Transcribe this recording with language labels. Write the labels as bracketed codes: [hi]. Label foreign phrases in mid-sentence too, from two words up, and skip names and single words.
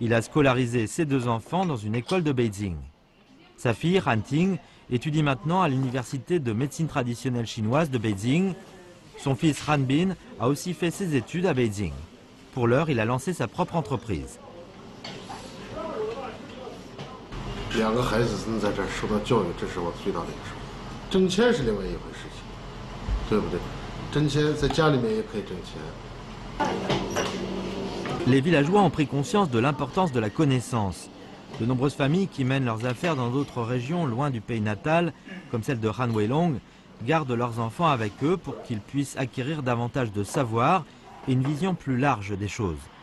[fr] Il a scolarisé ses 2 enfants dans une école de Beijing. Sa fille, Han Ting, étudie maintenant à l'université de médecine traditionnelle chinoise de Beijing. Son fils Han Bin a aussi fait ses études à Beijing. Pour l'heure, il a lancé sa propre entreprise. [zh] 2 个孩子能在这儿受到教育，这是我最大的一个收获。挣钱是另外一回事情，对不对？挣钱在家里面也可以挣钱。 [fr] Les villageois ont pris conscience de l'importance de la connaissance. De nombreuses familles qui mènent leurs affaires dans d'autres régions loin du pays natal, comme celle de Han Weilong, gardent leurs enfants avec eux pour qu'ils puissent acquérir davantage de savoir et une vision plus large des choses.